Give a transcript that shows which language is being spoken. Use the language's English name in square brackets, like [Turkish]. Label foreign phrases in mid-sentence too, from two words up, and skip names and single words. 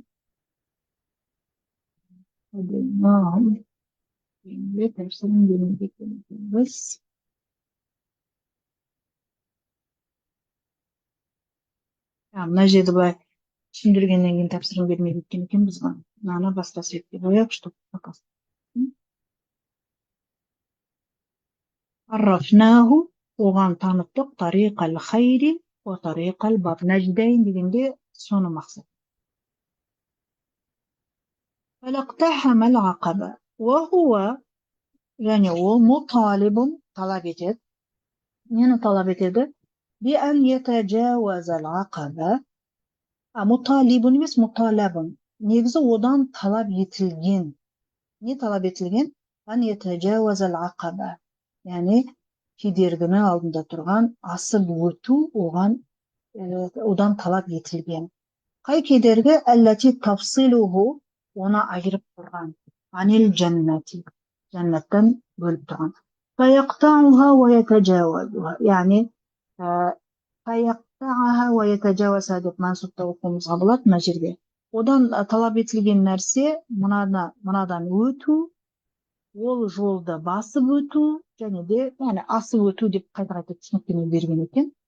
[Kazakh] Тәпсірін бермей кетеміз. Мына жерді былай түсіндіргеннен кейін тапсырма бермей кеткен екенбіз ғой. Мынаны басқа суретке қояйық, [Russian] чтобы показать. [Arabic] عرفناه, [Kazakh] оған таныттық, [Arabic] طريق الخير وطريق الشر. [Kazakh] Нәждәйн дегенде соны мақсат. [Arabic] فلا اقتحم العقبة. وهو, [Kazakh] және ол муталибун, талап етеді. Нені талап етеді? [Arabic] بأن يتجاوز العقبة. مطالب емес, مطالب. [Kazakh] Негізі одан талап етілген. Не талап етілген? [Arabic] أن يتجاوز العقبة. [Kazakh] Яғни кедергіні алдында тұрған асып өту одан талап етілген. Қай кедергі? [Arabic] التي تفصله, [Kazakh] оны айырып тұрған. [Arabic] عن الجنة, [Kazakh] жаннаттан бөліп тұрған. [Arabic] فيقتحمها ويتجاوزها. [Kazakh] Яғни [Arabic] فيقتحمها ويتجاوزها [Kazakh] деп мансупта оқуымызға болады мына жерде. Одан талап етілген нәрсе мынадан өту, ол жолды басып өту, және де асып өту деп қайта-қайта түсініктеме берген екен.